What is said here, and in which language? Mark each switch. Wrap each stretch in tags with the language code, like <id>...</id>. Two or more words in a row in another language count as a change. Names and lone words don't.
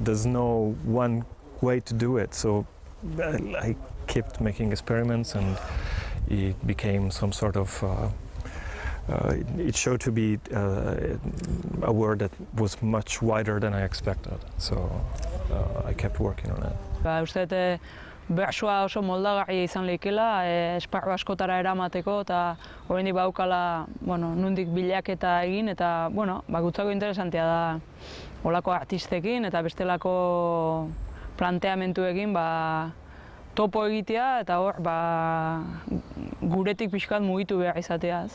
<en>There's no one way to do it, so I kept making experiments, and it became some sort of it showed to be a word that was much wider than I expected, so I kept working on it.</en> <eu>Uste dut bersoa oso moldagarria izan lehikela, esparru askotara eramateko, eta oraindik badaukala nondik bilaketa egin, eta gutzako interesantea da olako artistekin eta bestelako planteamentuekin topo egitea, eta hor guretik pixkat mugitu behar izateaz.</eu>